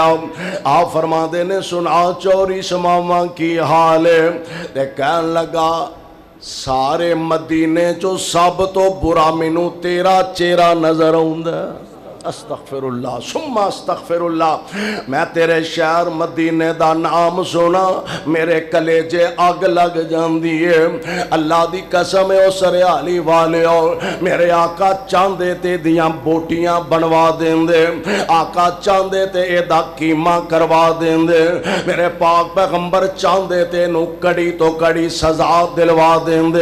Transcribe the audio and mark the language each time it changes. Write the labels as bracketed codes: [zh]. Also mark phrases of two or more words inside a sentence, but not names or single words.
[pa] آپ فرماتے نے سنا چوہدری ثمامہ کی حال ہے تے کہن لگا سارے مدینے چوں سب توں برا مینوں تیرا چہرہ نظر آؤندا. [ar] أستغفر الله ثم أستغفر الله. [pa] میں تیرے شہر مدینے دا نام سناں میرے کلیجے اگ لگ جاتی ہے. اللہ دی قسم ہے اس ہریالی والے میرے آقا چاہتے تے دیاں بوٹیاں بنوا دیندے آقا چاہتے تے ایدا قیمہ کروا دیندے میرے پاک پیغمبر چاہتے تے نوں کڑی توں کڑی سزا دلوا دیندے.